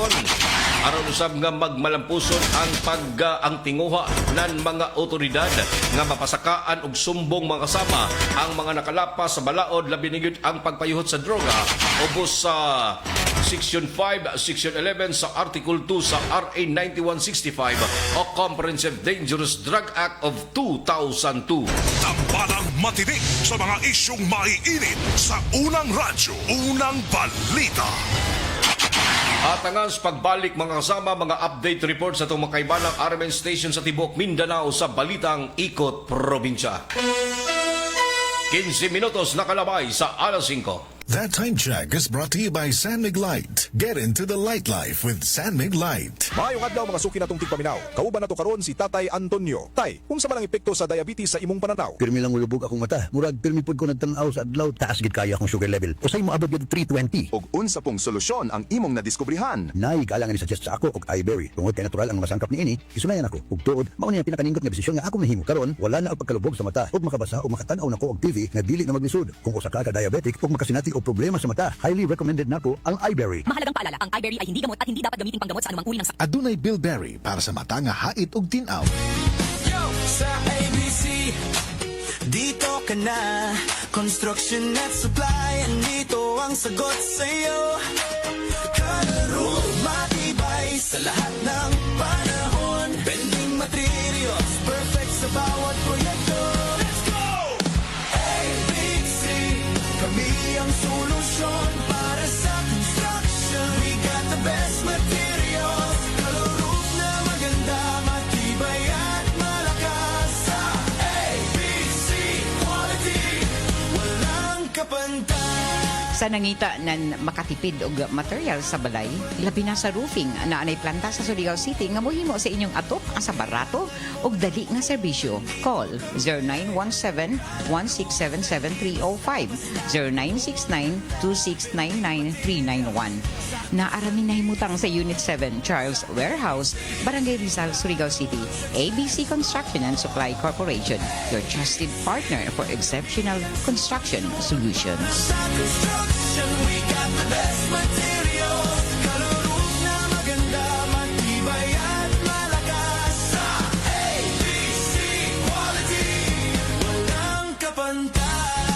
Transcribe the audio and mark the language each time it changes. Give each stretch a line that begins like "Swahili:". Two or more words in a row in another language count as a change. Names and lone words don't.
Cebuano: Aron usab nga magmalampuson ang tinguha ng mga otoridad nga mapasakaan og sumbong mga kasama ang mga nakalapas sa balaod labi na gyud ang pagpayuhot sa droga ubos sa Section 5, Section 11 sa Article 2 sa RA 9165 o Comprehensive Dangerous Drug Act of 2002.
Filipino: Tambalang matinik sa mga isyong maiinit sa unang radyo, unang balita.
Cebuano: At ang pagbalik mga kasama, mga
English: update report
Cebuano: sa itong makaibanang RMN station sa Tibok, Mindanao sa Balitang Ikot Probinsya. 15 minutos nakalabay sa alas 5.
English: That time check is brought to you by San Mig Light. Get into the light life with San Mig Light.
Cebuano: Maayong adlaw mga suki natong tigpaminaw. Kauban nato karon si Tatay Antonio. Tay, unsa man ang epekto sa diabetes sa imong pananaw? Pirmi lang ulubog akong mata. Murag pirmi pud ko nagtan-aw sa adlaw, taas gid kaya akong sugar level. Usay mo abot gid 320. Og unsa pong solusyon ang imong nadiskubrihan? Nay galang ni suggest sa ako og iBerry. Tungod kay natural ang mga sangkap niini, isunayan ako. Ug tuod, mao ni ang pinakaningkot nga desisyon nga ako mahimo karon, wala na og pagkalubog sa mata ug makabasa o makatan-aw nako og TV nga dili na maglisod. Kung usa ka diabetic ug makasinati o problema sa mata,
English: highly recommended
Cebuano: nako ang iBerry.
Filipino: Mahalagang paalala, ang iBerry ay hindi gamot at hindi dapat gamitin panggamot sa anumang uri ng sakit.
Cebuano: Adunay Bilberry para sa mata nga hait ug tinaw.
Filipino: Yo! Sa ABC, dito ka na. Construction at supply, andito ang sagot sa'yo. Kalaro, matibay sa lahat ng panahon.
English: Bending materials, perfect
Filipino: sa bawat proyekto.
English: Let's go! ABC,
Filipino: kami ang solusyon para sa construction.
English: We got the best materials.
Filipino: Kalaro na maganda, matibay at malakas. Sa ABC quality, walang kapantay.
Cebuano: Sa nangita nan makatipid og material sa balay, labi na sa roofing na anay planta sa Surigao City nga mohimo sa inyong atop asa barato og dali nga serbisyo. Call 0917-1677305, 0969-2699-391. Naarami na himutang sa Unit 7, Charles Warehouse, Barangay Rizal, Surigao City.
English: ABC Construction and Supply Corporation, your trusted partner for exceptional construction solutions. Sa construction, we got the best materials.
Filipino: Kalaro na maganda, matibay at malakas. Sa ABC quality, walang kapantay.